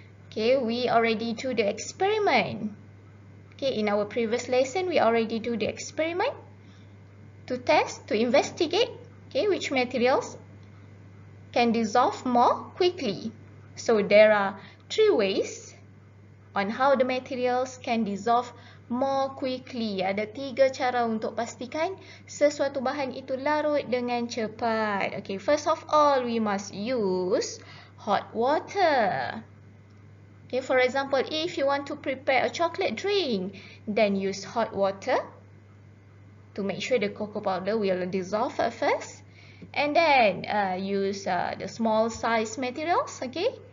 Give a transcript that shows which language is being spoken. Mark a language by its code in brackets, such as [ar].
[en] Okay, we already do the experiment. Okay, in our previous lesson, we already do the experiment to test, to investigate, okay, which materials can dissolve more quickly. So there are 3 ways on how the materials can dissolve more quickly. [ms] Ada 3 cara untuk pastikan sesuatu bahan itu larut dengan cepat. [en] Okay, first of all, we must use hot water. Okay, for example, if you want to prepare a chocolate drink, then use hot water to make sure the cocoa powder will dissolve first. And then use the small size materials, okay?